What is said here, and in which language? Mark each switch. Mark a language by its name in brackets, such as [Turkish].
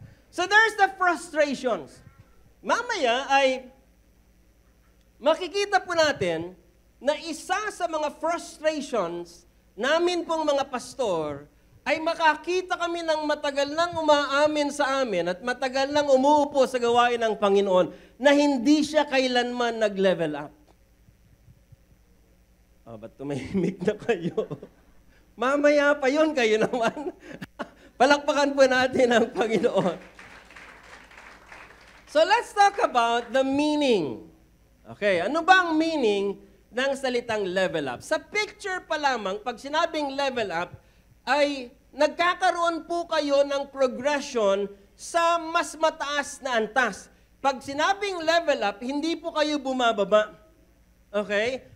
[English] So there's the frustrations. [Filipino] Mamaya ay makikita po natin na isa sa mga frustrations namin pong mga pastor ay makakita kami ng matagal nang umaamin sa amin at matagal nang umuupo sa gawain ng Panginoon na hindi siya kailanman nag-level up. Ba't tumahimik na kayo? Mamaya pa yun, kayo naman. Palakpakan po natin ang Panginoon. [English] So let's talk about the meaning. [Filipino] Okay, ano ba ang meaning ng salitang level up? Sa picture pa lamang, pag sinabing level up, ay nagkakaroon po kayo ng progression sa mas mataas na antas. Pag sinabing level up, hindi po kayo bumababa. Okay?